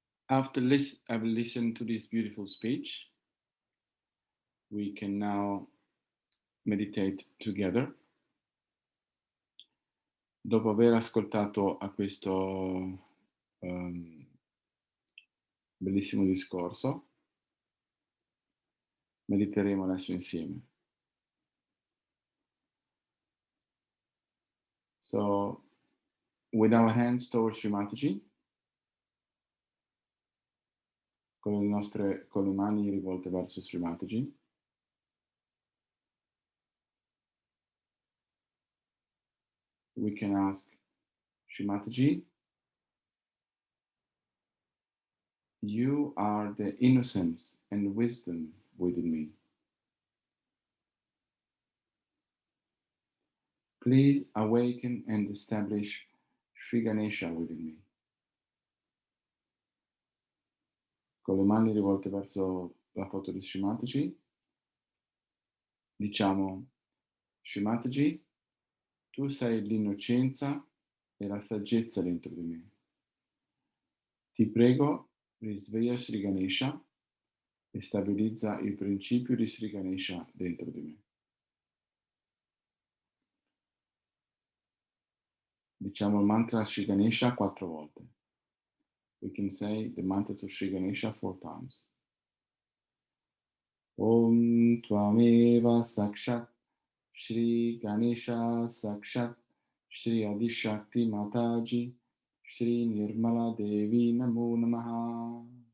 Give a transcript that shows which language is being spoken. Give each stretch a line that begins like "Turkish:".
English: After I've listened to this beautiful speech, we can now meditate together.
Italian: Dopo aver ascoltato a questo bellissimo discorso, mediteremo adesso insieme.
English: So, with our hands towards Srimataji,
Italian: con le mani rivolte verso Srimataji,
English: we can ask Srimataji, you are the innocence and wisdom within me. Please awaken and establish Sri Ganesha within me.
Italian: Con le mani rivolte verso la foto di Srimataji, diciamo: Srimataji, tu sei l'innocenza e la saggezza dentro di me. Ti prego, risveglia Sri Ganesha e stabilizza il principio di Sri Ganesha dentro di me. Diciamo il mantra Sri Ganesha 4 volte.
English: We can say the mantra to Sri Ganesha 4 times.
Sanskrit: Om Tvameva Sakshat Shri Ganesha Sakshat Shri Adishakti Mataji Shri Nirmala Devi Namo Namaha.